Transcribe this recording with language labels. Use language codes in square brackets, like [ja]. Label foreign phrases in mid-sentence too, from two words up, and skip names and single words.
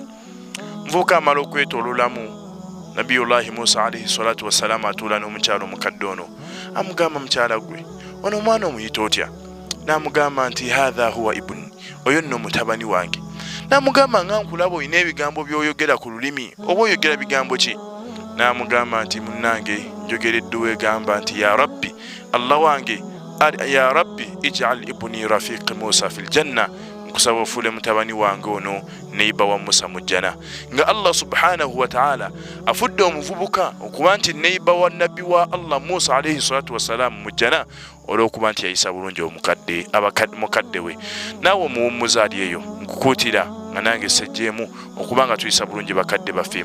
[lg] Muvubuka amala okwetoololamu, Nabiyullahi Musa [ar] عليه الصلاة والسلام [lg] atuula n'omukyalo omukadde ono, amugamba mukyala gwe, ono omwana omuyita otya? N'amugamba nti [ar] هذا هو ابني, [lg] oyo nno mutabani wange. N'amugamba nga nkulaba olina ebigambo by'oyogera ku lulimi, oba oyogera bigambo ki? N'amugamba nti munnange njogeredde egamba nti [ar] يا رب, [lg] Allah wange, [ar] يا رب اجعل ابني رفيق موسى في الجنة, [lg] nkusaba ofuule mutabani wange ono neyiba wa Musa mu jjana. Nga Allah [ar] سبحانه وتعالى [lg] afudde omuvubuka okuba nti neyiba wa nabbi wa Allah Musa [ar] عليه الصلاة والسلام [lg] mu jjana olw'okuba nti yayisa bulungi mukadde we. Naawe omuwummuza ali eyo nkukuutira nga nange sejjeemu okuba nga tuyisa bulungi bakadde baffe.